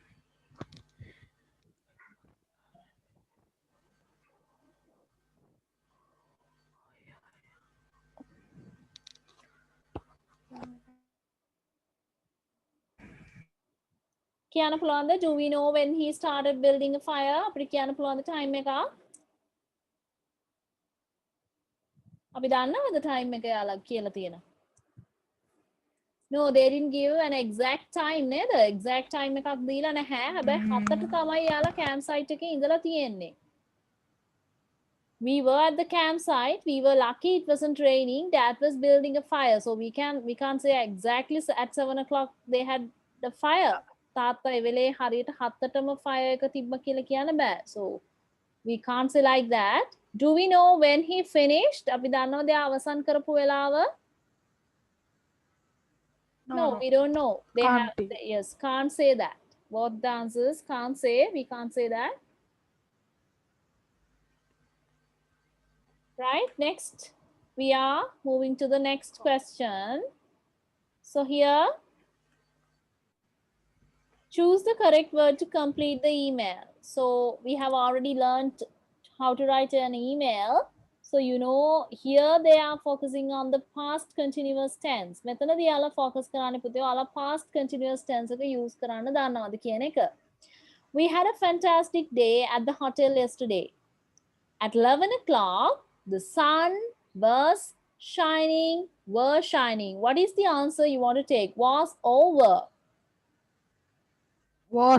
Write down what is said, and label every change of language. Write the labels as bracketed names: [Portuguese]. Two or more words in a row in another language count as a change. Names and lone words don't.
[Sinhala] කියන්න පුළුවන්ද? [English] Do we know when he started building a fire? [Sinhala] අපිට කියන්න පුළුවන්ද time එකක්? අපි දන්නවද time එක යාලා කියලා තියෙන? [English] No, they didn't give an exact time නේද? Exact time [Sinhala] එකක් දීලා නැහැ. හැබැයි 7ට තමයි යාලා campsite එකේ ඉඳලා තියෙන්නේ. [English] We were at the campsite. We were lucky it wasn't raining. Dad was building a fire. So we can't say exactly at 7 o'clock they had the fire. [Sinhala] තාත්තා ඒ වෙලේ හරියට 7ටම fire එක තිබ්බ කියලා කියන්න බෑ. [English] So we can't say like that. Do we know when he finished? [Sinhala] අපි දන්නවද එයා අවසන් කරපු වෙලාව? [English] No, we don't know. They Can't have be. yes, can't say that. Both the answers can't say. We can't say that. Right? Next, we are moving to the next question. So here, choose the correct word to complete the email. So we have already learned how to write an email. So you know here they are focusing on the past continuous tense. [Sinhala] මෙතනදී යාලා focus කරන්නේ පුතේ යාලා [English] past continuous tense [Sinhala] එක use කරන්න දන්නවද කියන එක. [English] We had a fantastic day at the hotel yesterday. At 11 o'clock, the sun was shining. What is the answer you want to take? Was over. Was.